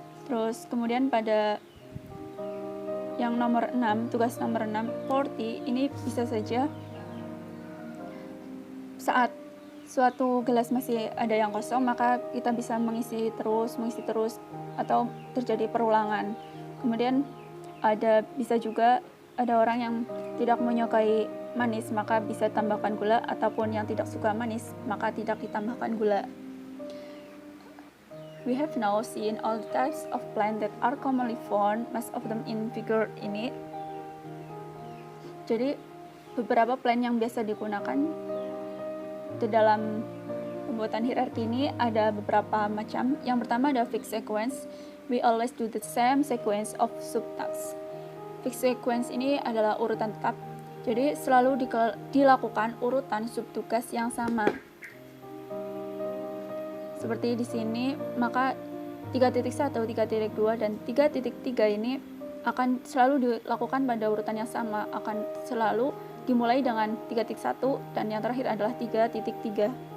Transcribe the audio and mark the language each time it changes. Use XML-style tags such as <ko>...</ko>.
<id>Terus kemudian pada yang nomor 6, tugas nomor 6, 40, ini bisa saja saat suatu gelas masih ada yang kosong, maka kita bisa mengisi terus, atau terjadi perulangan. Kemudian bisa juga ada orang yang tidak menyukai manis, maka bisa tambahkan gula, ataupun yang tidak suka manis, maka tidak ditambahkan gula.</id> <en>We have now seen all the types of plant that are commonly found, most of them in figure</en> <id>ini. Jadi beberapa plant yang biasa digunakan di dalam pembuatan hierarki ini ada beberapa macam. Yang pertama ada fixed sequence.</id> <en>We always do the same sequence of subtasks.</en> <id>Fixed sequence ini adalah urutan tetap. Jadi selalu dilakukan urutan subtugas yang sama. Seperti di sini, maka 3.1, 3.2, dan 3.3 ini akan selalu dilakukan pada urutan yang sama, akan selalu dimulai dengan 3.1 dan yang terakhir adalah 3.3.</id>